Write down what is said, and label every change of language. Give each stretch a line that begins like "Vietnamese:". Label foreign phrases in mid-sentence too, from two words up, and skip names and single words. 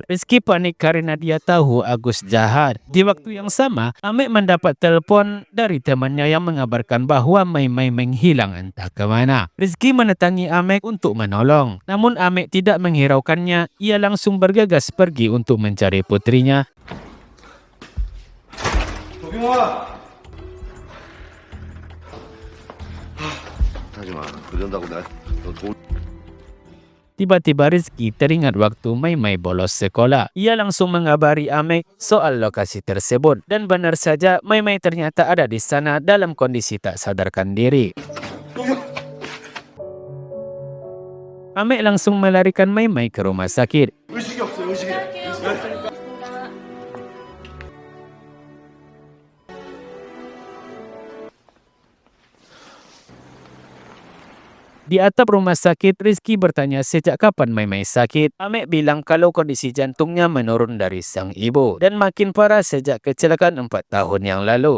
Indonesian: Rizky panik karena dia tahu Agus jahat. Di waktu yang sama, Amek mendapat telepon dari temannya yang mengabarkan bahwa Mai menghilang entah ke mana. Rizky mendatangi Amek untuk menolong. Namun Amek tidak menghiraukannya. Ia langsung bergegas pergi untuk mencari putrinya.
Korean: 하지마. 그런다고 너 돈.
Indonesian: Tiba-tiba Rizky teringat waktu Mai bolos sekolah. Ia langsung mengabari Amek soal lokasi tersebut. Dan benar saja, Mai ternyata ada di sana dalam kondisi tak sadarkan diri. Amek langsung melarikan Mai ke rumah sakit.
Korean: 의식이 없어, 의식이.
Indonesian: Di atap rumah sakit, Rizky bertanya sejak kapan Mai sakit. Amek bilang kalau kondisi jantungnya menurun dari sang ibu dan makin parah sejak kecelakaan 4 tahun yang lalu.